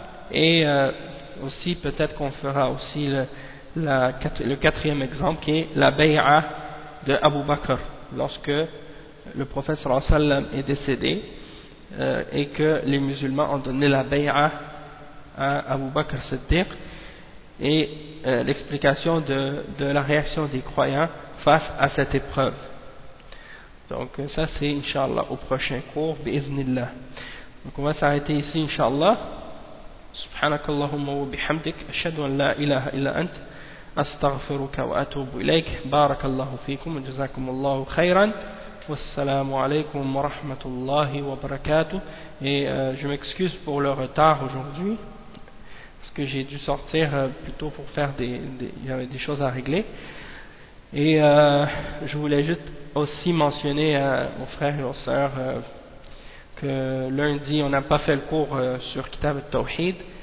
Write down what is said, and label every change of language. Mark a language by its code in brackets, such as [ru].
[fr] Et aussi peut-être qu'on fera aussi le quatrième exemple, qui est la bay'a de Abu Bakr lorsque le prophète [ar] sallallahu alayhi wa sallam [fr] est décédé, et que les musulmans ont donné la bay'a à Abu Bakr Siddiq, et l'explication de la réaction des croyants face à cette épreuve. Donc ça c'est inshallah au prochain cours bi'iznillah. Donc on va s'arrêter ici inshallah. [ar] سبحانك اللهم وبحمدك أشهد أن لا إله إلا أنت أستغفرك وأتوب إليك. بارك الله فيكم وجزاكم الله خيرا والسلام عليكم ورحمة الله وبركاته. [fr] Et je m'excuse pour le retard aujourd'hui parce que j'ai dû sortir plutôt pour faire des choses à régler. Et je voulais juste aussi mentionner aux frères et aux sœurs que lundi on n'a pas fait le cours sur Kitab al-Tawhid,